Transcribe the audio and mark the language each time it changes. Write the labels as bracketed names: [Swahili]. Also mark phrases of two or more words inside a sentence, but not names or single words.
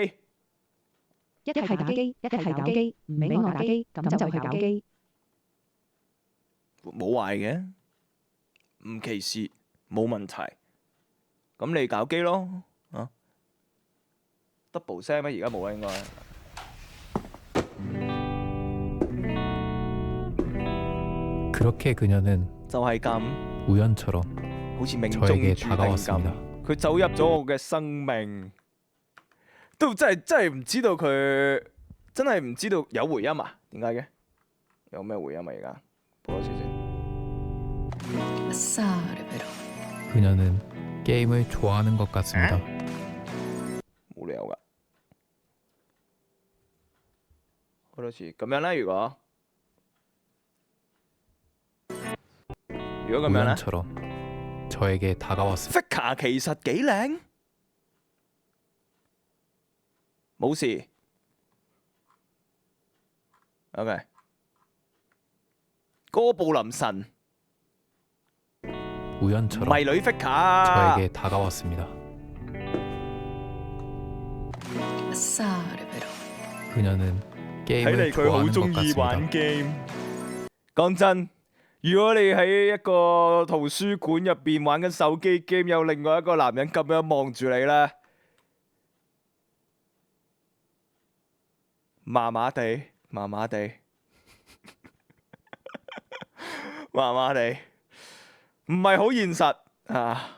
[Cantonese] 一係打機，一係搞基，唔俾我打機，咁就係搞基。冇壞嘅，唔歧視，冇問題。咁你搞基咯，啊 double 聲咩？而家冇啦，應該。 [Korean] 그렇게 그녀는 [Cantonese] 就係咁， [Korean] 우연처럼 [Cantonese] 好似命中注 [Korean] 저에게 [Cantonese] 定 [Korean] 다가왔습니다. [Cantonese] 咁。佢走入咗我嘅生命，都真係唔知道佢，真係唔知道有回音啊？點解嘅？有咩回音啊？而家播多次先。 [Korean] 그녀는 게임을 좋아하는 것 같습니다. [Cantonese] 冇理由噶。好多次咁樣啦，如果咁樣咧 [Korean] 우연처럼 저에게 다가왔습니다. [Cantonese] Fika 其實幾靚，冇事。OK， 哥布林神 [Korean] 우연처럼 [Cantonese] 迷女 Fika， [Korean] 저에게 다가왔습니다. 그녀는 [Cantonese] 睇嚟 [Korean] 게임을 [Cantonese] 佢好 [Korean] 좋아하는 [Cantonese] 中 [Korean] 것 [Cantonese] 意玩 [Korean] 같습니다. [Cantonese] game。講真，如果你喺一個圖書館入邊玩緊手機 game，有另外一個男人咁樣望住你咧，麻麻地，麻麻地，麻麻地，唔係好現實啊！